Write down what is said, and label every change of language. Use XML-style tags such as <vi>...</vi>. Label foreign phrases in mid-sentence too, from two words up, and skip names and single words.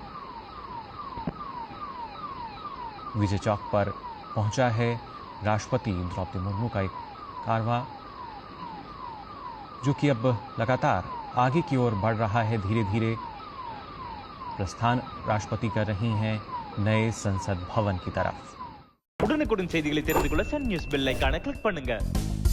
<hi>विजय चौक पर पहुंचा है राष्ट्रपति द्रौपदी मुर्मू का एक कारवां, जो कि अब लगातार आगे की ओर बढ़ रहा है। धीरे धीरे प्रस्थान राष्ट्रपति कर रही हैं नए संसद भवन की तरफ।</hi> <ta>உடனுக்குடன் செய்திகளை தெரிந்து கொள்ள சன் நியூஸ்</ta> <en>bell icon click</en> <ta>பண்ணுங்க।</ta>